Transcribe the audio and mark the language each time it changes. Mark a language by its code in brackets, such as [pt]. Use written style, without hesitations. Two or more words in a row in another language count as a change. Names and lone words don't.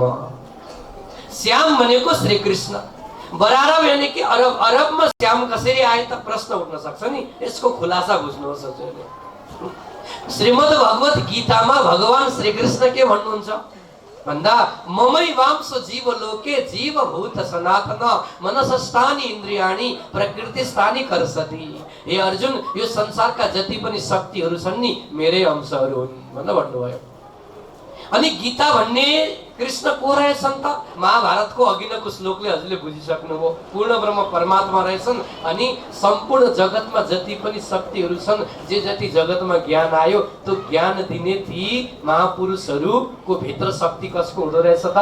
[ne] श्याम भनेको श्री कृष्ण, बरारब [hi] यानी कि [ne] अरबमा श्याम कसरी आए त प्रश्न उठ्न सक्छ नि। यसको खुलासा बुझ्नुहोस् हजुरले। श्रीमद् भगवत गीतामा भगवान श्री कृष्ण के भन्नुहुन्छ भन्दा [sa] ममै वांश जीव लोके जीवभूत सनातन मनसस्थानी इन्द्रियाणी प्रकृतिस्थानी कर्षति। [ne] हे अर्जुन, यो संसारका जति पनि शक्तिहरू छन् नि मेरै अंशहरू हुन् भनेर भन्नुभयो। अनि गीता भन्ने कृष्ण को रहेछन् त? महाभारतको अघिल्लो श्लोकले हजुरले बुझिसक्नुभयो। पूर्ण ब्रह्म परमात्मा रहेछन् अनि सम्पूर्ण जगतमा जति पनि शक्तिहरू छन्, जे जति जगतमा ज्ञान आयो त्यो ज्ञान दिने ती महापुरुषहरूको भित्र शक्ति कसको हुँदो रहेछ त?